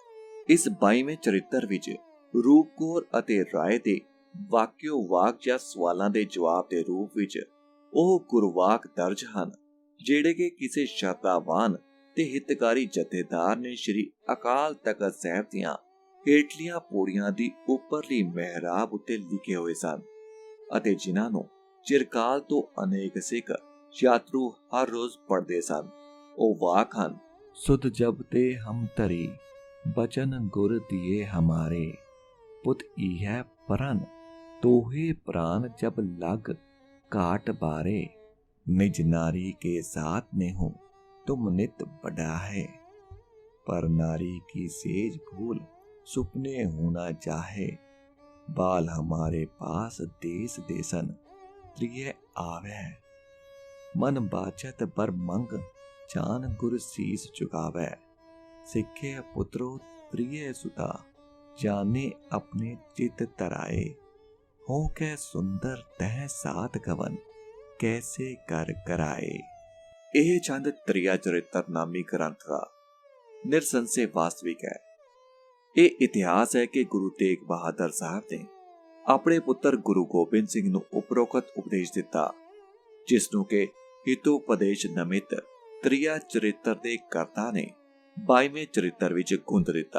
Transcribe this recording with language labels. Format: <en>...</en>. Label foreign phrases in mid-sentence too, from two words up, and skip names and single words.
<pa>ਇਸ 22ਵੇਂ ਚਰਿੱਤਰ ਵਿੱਚ ਰੂਪ ਕੌਰ ਅਤੇ ਰਾਏ ਦੇ ਵਾਕਿਓ ਵਾਕ ਜਾਂ ਸਵਾਲਾਂ ਦੇ ਜਵਾਬ ਦੇ ਰੂਪ ਵਿੱਚ ਉਹ ਗੁਰਵਾਕ ਦਰਜ ਹਨ ਜਿਹੜੇ ਕਿ ਕਿਸੇ ਸ਼ਰਧਾਵਾਨ ਤੇ ਹਿਤਕਾਰੀ ਜਥੇਦਾਰ ਨੇ ਸ਼੍ਰੀ ਅਕਾਲ ਤਖਤ ਸਾਹਿਬ ਦੀਆਂ ਹੇਠਲੀਆਂ ਪੌੜੀਆਂ ਦੀ ਉੱਪਰਲੀ ਮਿਹਰਾਬ ਉੱਤੇ ਲਿਖੇ ਹੋਏ ਸਨ ਅਤੇ ਜਿਨ੍ਹਾਂ ਨੂੰ ਚਿਰਕਾਲ ਤੋਂ ਅਨੇਕ ਸਿੱਖ ਯਾਤਰੂ ਹਰ ਰੋਜ਼ ਪੜ੍ਹਦੇ ਸਨ। ਉਹ ਵਾਕ ਹਨ,</pa> <bra>सुध जब ते हम तरी बचन गुर दिए हमारे, पुत इह परन तोहे प्राण जब लग काट बारे, निज नारी के साथ ने हो तुम नित बड़ा है, पर नारी की सेज भूल सुपने होना चाहे, बाल हमारे पास देश देसन प्रिय आवे, मन बाचत बर मंग जान गुर सीस चुकावै, सिखे पुत्रो प्रिय सुता जाने अपने चित तराए, हो कै सुंदर तह सात गवन कैसे कर कराए।</bra> <pa>ਇਹ ਚੰਦ ਤ੍ਰਿਆ ਚਰਿੱਤਰ ਨਾਮੀ ਗ੍ਰੰਥ ਦਾ ਨਿਰਸੰਸ਼ੇ ਵਾਸਤਵਿਕ ਹੈ। ਇਹ ਇਤਿਹਾਸ ਹੈ ਕਿ ਗੁਰੂ ਤੇਗ ਬਹਾਦਰ ਸਾਹਿਬ ਨੇ ਆਪਣੇ ਪੁੱਤਰ ਗੁਰੂ ਗੋਬਿੰਦ ਸਿੰਘ ਨੂੰ ਉਪਰੋਕਤ ਉਪਦੇਸ਼ ਦਿੱਤਾ ਜਿਸ ਨੂੰ ਕਿ ਹਿਤੋਪਦੇਸ਼ ਨਮਿਤ ਤ੍ਰਿਆ ਚਰਿੱਤਰ ਦੇ ਕਰਤਾ ਨੇ 22ਵੇਂ ਚਰਿੱਤਰ ਵਿੱਚ ਗੁੰਦ ਦਿੱਤਾ।</pa>